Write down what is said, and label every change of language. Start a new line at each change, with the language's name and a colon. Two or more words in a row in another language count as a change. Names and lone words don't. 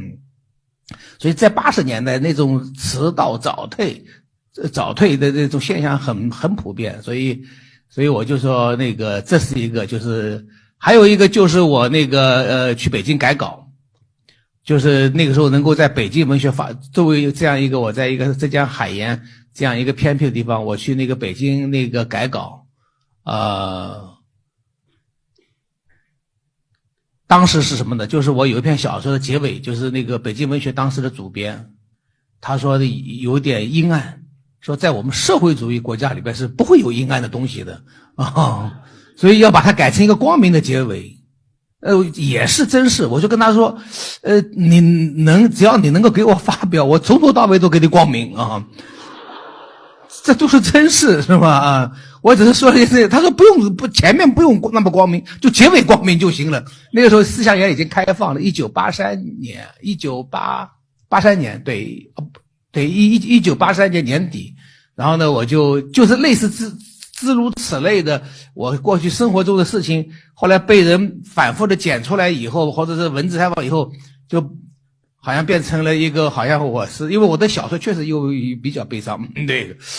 Chinese: 所以在80年代那種遲到早退的這種現象很普遍，所以我就說那個這是一個，就是還有一個就是我那個去北京改稿，就是那個時候能夠在北京文學作為這樣一個，我在一個浙江海鹽這樣一個偏僻的地方，我去那個北京那個改稿，當時是什麼呢？就是我有一篇小說的結尾，就是那個北京文學當時的主編他說的有點陰暗，說在我們社會主義國家裡邊是不會有陰暗的東西的所以要把它改成一個光明的結尾，也是真事。我就跟他說，只要你能夠給我發表，我從頭到尾都給你光明啊，這都是真事，是吧？我只是說了一次，他說前面不用那麼光明，就結尾光明就行了。那個時候思想也已經開放了，1983年，對，1983年年底，然後呢，我就是類似諸如此類的，我過去生活中的事情，後來被人反復的剪出來以後，或者是文字採訪以後，就好像變成了一個，好像我是，因為我的小說確實又比較悲傷，對，